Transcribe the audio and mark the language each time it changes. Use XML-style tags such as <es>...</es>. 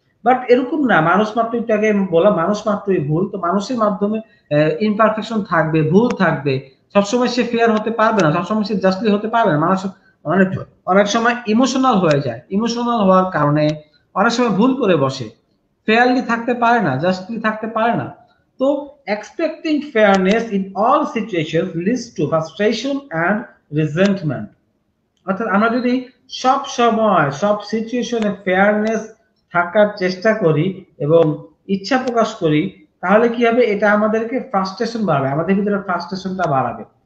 <bn>But এরকম না, মানুষ মাত্রই, তাকে বলা মানুষ মাত্রই ভুল, তো মানুষের মাধ্যমে ইমপারফেকশন থাকবে, ভুল থাকবে, সবসময় সে ফেয়ার হতে পারবে না, সবসময় সে জাস্টলি হতে পারবে না, মানুষ অনেক অনেক সময় ইমোশনাল হয়ে যায়, ইমোশনাল হওয়ার কারণে অনেক সময় ভুল করে বসে, ফেয়ারলি থাকতে পারে না, জাস্টলি থাকতে পারে না। তো</bn> <en>expecting fairness in all situations leads to frustration and resentment।</en> <bn>অর্থাৎ আমরা যদি সব সময় সব সিচুয়েশনে ফেয়ারনেস থাকার চেষ্টা করি এবং ইচ্ছা প্রকাশ করি, তাহলে কি হবে, এটা আমাদেরকে ফ্রাস্ট্রেশন বাড়াবে, আমাদের ভিতরে ফ্রাস্ট্রেশনটা বাড়াবে।</bn>